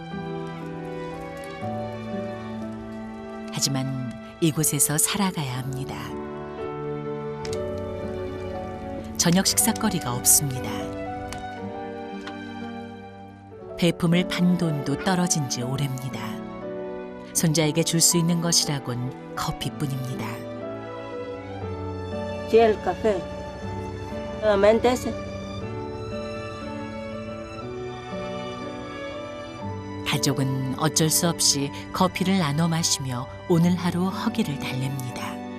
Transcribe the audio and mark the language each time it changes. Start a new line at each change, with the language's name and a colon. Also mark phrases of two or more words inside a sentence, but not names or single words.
Korean: 하지만 이곳에서 살아가야 합니다. 저녁 식사거리가 없습니다. 배품을 판 돈도 떨어진 지 오래입니다. 손자에게 줄 수 있는 것이라곤 커피뿐입니다.
Spanish: Sí, el café. Solamente ese.
Korean: 가족은 어쩔 수 없이 커피를 나눠 마시며 오늘 하루 허기를 달랩니다.